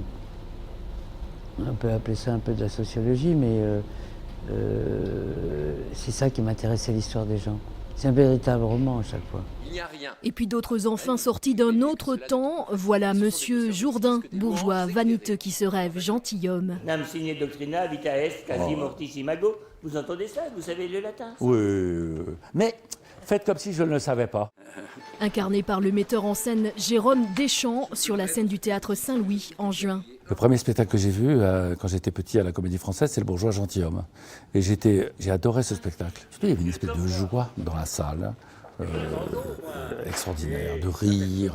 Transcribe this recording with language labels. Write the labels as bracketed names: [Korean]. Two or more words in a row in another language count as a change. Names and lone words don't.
[French] On peut appeler ça un peu de la sociologie, mais c'est ça qui m'intéresse, l'histoire des gens. C'est un véritable roman à chaque fois. Et puis d'autres enfin sortis d'un autre temps. Voilà Monsieur Jourdain, bourgeois vaniteux qui se rêve gentilhomme. [Latin] Nam sine doctrina vita est quasi mortis imago. [French] Vous entendez ça? Vous savez le latin? Oui, mais faites comme si je ne le savais pas. Incarné par le metteur en scène Jérôme Deschamps sur la scène du théâtre Saint-Louis en juin. Le premier spectacle que j'ai vu quand j'étais petit à la Comédie Française, c'est Le Bourgeois Gentilhomme. Et j'ai adoré ce spectacle. Il y avait une espèce de joie dans la salle, extraordinaire, de rire.